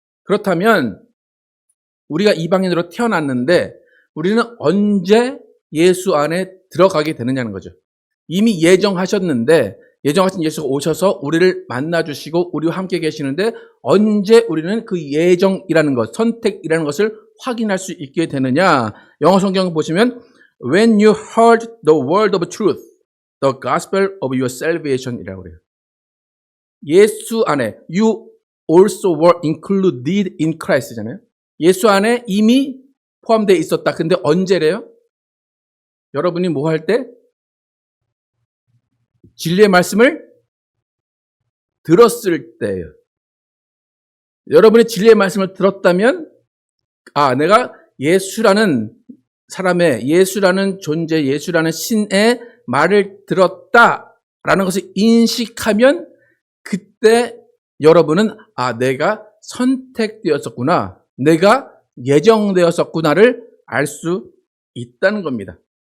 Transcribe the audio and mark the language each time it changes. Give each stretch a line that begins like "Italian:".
Korean: 그렇다면 우리가 이방인으로 태어났는데 우리는 언제 예수 안에 들어가게 되느냐는 거죠. 이미 예정하셨는데 예정하신 예수가 오셔서 우리를 만나주시고 우리와 함께 계시는데 언제 우리는 그 예정이라는 것, 선택이라는 것을 확인할 수 있게 되느냐. 영어 성경 보시면
English: When you heard the word of truth, the gospel of your salvation
Korean: 이라고 그래요. 예수 안에
English: you also were included in Christ잖아요.
Korean: 예수 안에 이미 포함되어 있었다. 근데 언제래요? 여러분이 뭐 할 때? 진리의 말씀을 들었을 때예요. 여러분이 진리의 말씀을 들었다면 내가 예수라는 사람의, 예수라는 존재, 예수라는 신의 말을 들었다라는 것을 인식하면 그때 여러분은 내가 선택되었었구나, 내가 예정되었었구나를 알 수 있다는 겁니다.